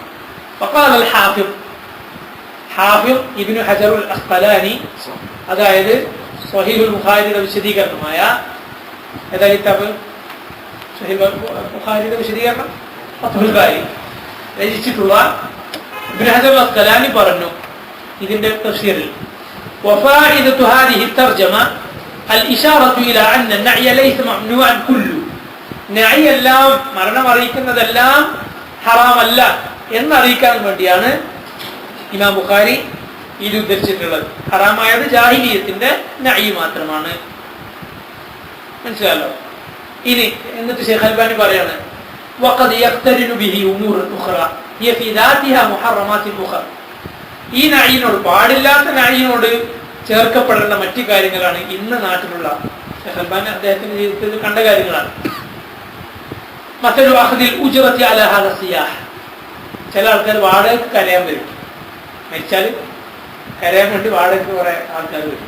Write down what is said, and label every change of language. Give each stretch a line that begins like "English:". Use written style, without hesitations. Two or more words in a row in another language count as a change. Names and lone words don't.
Arabic: وقال الحافظ
Malayalam: ഇബ്നു ഹജർ അൽ അസ്ഖലാനി, അതായത് സ്വഹീഹുൽ ബുഖാരിയുടെ വിശദീകരണമായ ഏതാ കിതാബ്? സ്വഹീഹുൽ ബുഖാരിയുടെ വിശദീകരണം ഫത്ഹുൽ ബാരി രചിച്ചിട്ടുള്ള ഇബ്നു ഹജർ അൽ അസ്ഖലാനി പറഞ്ഞു ഇതിന്റെ തഫ്സീറിൽ,
Arabic: وفائدة هذه الترجمة الإشارة إلى أن النعي ليس ممنوعا كله.
Malayalam: നഅി എല്ലാം മരണം അറിയിക്കുന്നതെല്ലാം ഹറാമല്ല എന്നറിയിക്കാൻ വേണ്ടിയാണ് ഇമാം ബുഖാരി ഇത് ഉദ്ധരിച്ചിട്ടുള്ളത്. ഹറാമായത് ജാഹിലിയത്തിന്റെ നഅി മാത്രമാണ്. മനസ്സിലായല്ലോ? ഇനി എന്നിട്ട് ഷെയ്ഖ് അൽബാനി പറയാണ്
Arabic: وقد يقترن به امور اخرى هي في ذاتها محرمات اخرى.
Malayalam: ഈ നഅയിനോട്, പാടില്ലാത്ത നഅയിനോട് ചേർക്കപ്പെടേണ്ട മറ്റു കാര്യങ്ങളാണ് ഇന്ന് നാട്ടിലുള്ള ഷെയ്ഖ് അൽബാനി അദ്ദേഹത്തിന്റെ ജീവിതത്തിൽ കണ്ട കാര്യങ്ങളാണ്.
Arabic: മറ്റൊരു أخذ الأجرة على هذا الصياح.
Malayalam: ചില ആൾക്കാർ വാടകയ്ക്ക് കരയാൻ വരും. മരിച്ചാൽ കരയാൻ വേണ്ടി വാടകയ്ക്ക് കുറെ ആൾക്കാർ വരും.